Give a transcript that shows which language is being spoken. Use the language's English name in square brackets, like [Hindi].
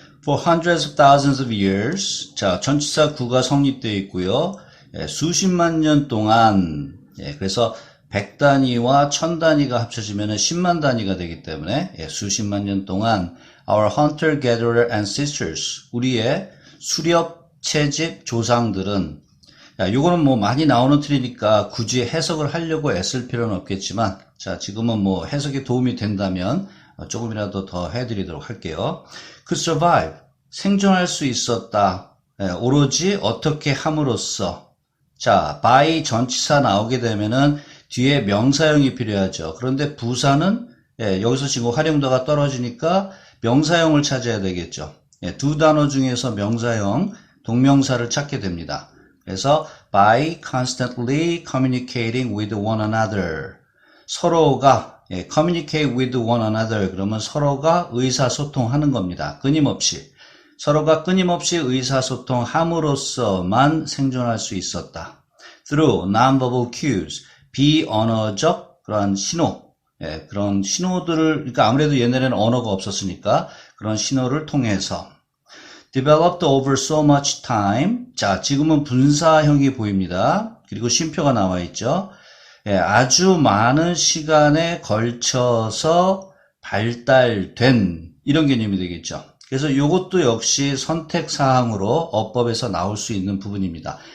[English] For hundreds of thousands of years. [Korean] 자, 전치사 구가 성립되어 있고요. 수십만 년 동안, 그래서 100단위와 1000단위가 합쳐지면 10만 단위가 되기 때문에 수십만 년 동안 [English] our hunter-gatherer ancestors, [Korean] 우리의 수렵 채집 조상들은, 야, 요거는 뭐 많이 나오는 틀이니까 굳이 해석을 하려고 애쓸 필요는 없겠지만, 자, 지금은 뭐 해석에 도움이 된다면 조금이라도 더 해드리도록 할게요. [English] could survive, [Korean] 생존할 수 있었다. 오로지 어떻게 함으로써. 자, by 전치사 나오게 되면은 뒤에 명사형이 필요하죠. 그런데 부사는 여기서 지금 활용도가 떨어지니까 명사형을 찾아야 되겠죠. 두 단어 중에서 명사형, 동명사를 찾게 됩니다. 그래서 [English] by constantly communicating with one another. [Korean] 서로가 [English] communicate with one another. [Korean] 그러면 서로가 의사소통하는 겁니다. 끊임없이. 서로가 끊임없이 의사소통함으로써만 생존할 수 있었다. [English] Through nonverbal cues. [Korean] 비언어적 그런 신호. 그런 신호들을, 그러니까 아무래도 옛날에는 언어가 없었으니까 그런 신호를 통해서. [English] Developed over so much time. [Korean] 자, 지금은 분사형이 보입니다. 그리고 쉼표가 나와 있죠. 아주 많은 시간에 걸쳐서 발달된 이런 개념이 되겠죠. 그래서 이것도 역시 선택사항으로 어법에서 나올 수 있는 부분입니다.